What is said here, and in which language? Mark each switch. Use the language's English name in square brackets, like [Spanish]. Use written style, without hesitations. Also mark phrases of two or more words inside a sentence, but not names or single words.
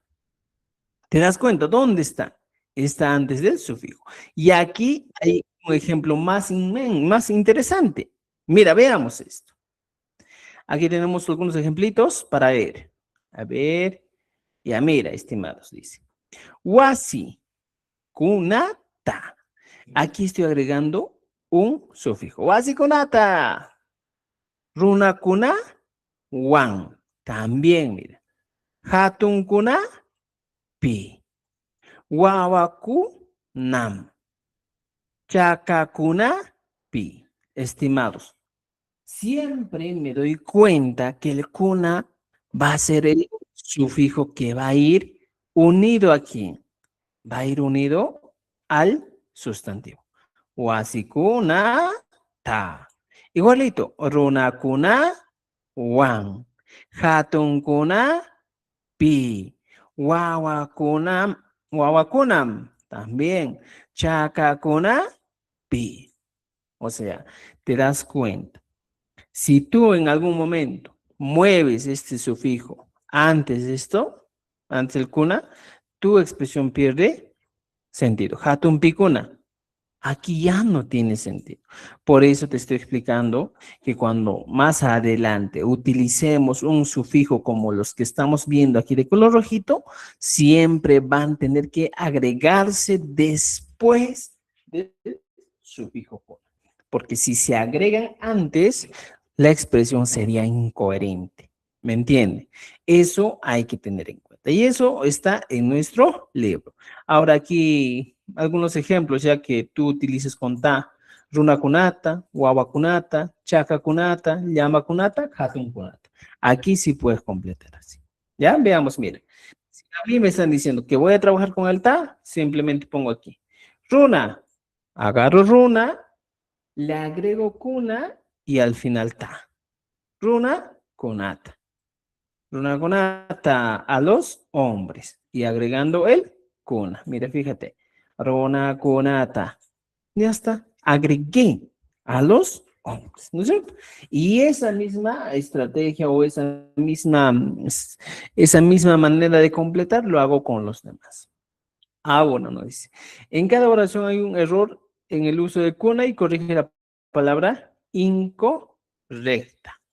[Spanish] ¿Te das cuenta? ¿Dónde está? Está antes del sufijo. Y aquí hay un ejemplo más interesante. Mira, veamos esto. Aquí tenemos algunos ejemplitos para ver. A ver. Ya mira, estimados, dice. [Quechua] Wasi, kunata. [Spanish] Aquí estoy agregando un sufijo. [Quechua] Wasi kunata. Runa kuna, wan. [Spanish] También, mira. [Quechua] Hatun kuna, pi. Wawaku, nam. Chakakuna, pi. [Spanish] Estimados, siempre me doy cuenta que el cuna va a ser el sufijo que va a ir unido aquí. Va a ir unido al sustantivo. [Quechua] Wasikuna ta. [Spanish] Igualito, [Quechua] runakuna, wan. Hatunkuna, pi. Wawakunam, también. Chakakuna, pi. [Spanish] O sea, te das cuenta. Si tú en algún momento mueves este sufijo antes de esto, antes del kuna, tu expresión pierde sentido. [Quechua] Hatun pikuna. [Spanish] Aquí ya no tiene sentido. Por eso te estoy explicando que cuando más adelante utilicemos un sufijo como los que estamos viendo aquí de color rojito, siempre van a tener que agregarse después del sufijo kuna. Porque si se agregan antes, la expresión sería incoherente. ¿Me entiende? Eso hay que tener en cuenta. Y eso está en nuestro libro. Ahora aquí algunos ejemplos, ya que tú utilices con ta. [Quechua] Runa kunata, wawa kunata, chaka kunata, llama kunata, hatun kunata. [Spanish] Aquí sí puedes completar así. Ya, veamos, mire. Si a mí me están diciendo que voy a trabajar con el ta, simplemente pongo aquí. Runa, agarro runa, le agrego kuna y al final ta. [Quechua] Runa kunata. Runa kunata [Spanish] a los hombres y agregando el kuna. Mira, fíjate. [Quechua] Runa kunata. [Spanish] Ya está. Agregué a los hombres, ¿no es cierto? Y esa misma estrategia o esa misma manera de completar lo hago con los demás. Ah, bueno, no dice. En cada oración hay un error en el uso de kuna y corrige la palabra incorrecta.